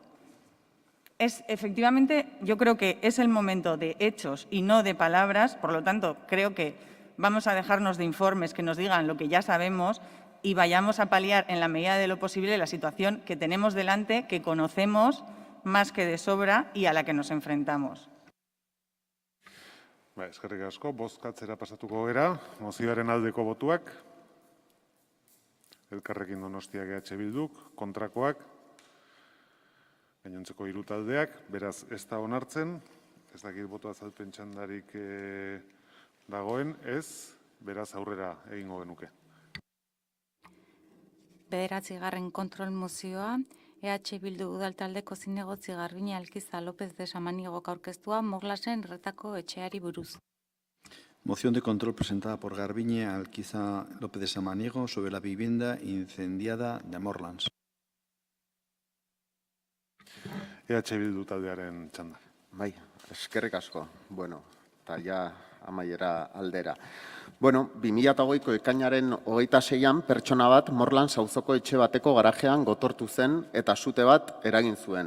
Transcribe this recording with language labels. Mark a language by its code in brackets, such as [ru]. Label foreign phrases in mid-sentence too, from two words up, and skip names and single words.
[es] Efectivamente, yo creo que es el momento de hechos y no de palabras. Por lo tanto, creo que vamos a dejarnos de informes que nos digan lo que ya sabemos y vayamos a paliar en la medida de lo posible la situación que tenemos delante, que conocemos más que de sobra y a la que nos enfrentamos. [eu] Eskerrik asko, bozkatzera pasatuko gera, mozioaren aldeko botuak, Elkarrekin Donostia GH Bilduk, kontrakoak, gainontzeko 3 taldeak, beraz ez da onartzen, ez dakit boto azalpen txandarik dagoen, ez, beraz aurrera egingo genuke. 9. kontrol mozioa, EH Bildu udaltaldeko zinegotzi Garbiñe Alkiza López de Samanigok aurkeztua Moglasen Erretako etxeari buruz. [es] Moción de control presentada por Garbiñe Alquiza López de Samaniego sobre la vivienda incendiada de Morlands. [eu] EH Bildu taldearen txanda. Bai, eskerrik asko. Bueno, eta ja amaiera aldera. Bueno, 2008ko ekainaren 26an pertsona bat Morlands auzoko etxe bateko garajean gotortu zen eta sute bat eragin zuen.